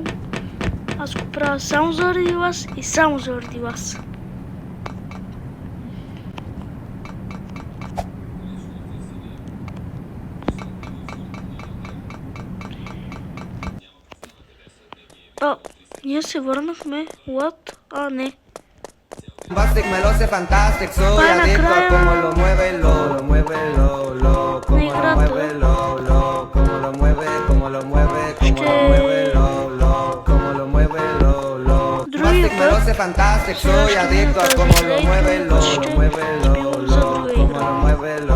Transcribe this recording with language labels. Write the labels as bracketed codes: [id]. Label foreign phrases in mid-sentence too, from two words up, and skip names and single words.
[bg] Аз го правя само заради вас и само заради вас. Ние се върнахме. What? Не. [es] Bombastic, me lo sé fantastic, soy adicto a cómo lo mueve, lo mueve, lo, como lo mueve, lo, como lo mueve, como lo mueve, como lo mueve, lo, como lo mueve, lo. Bombastic, me lo sé fantastic, soy adicto a cómo lo mueve, lo mueve, lo, como lo mueve, lo,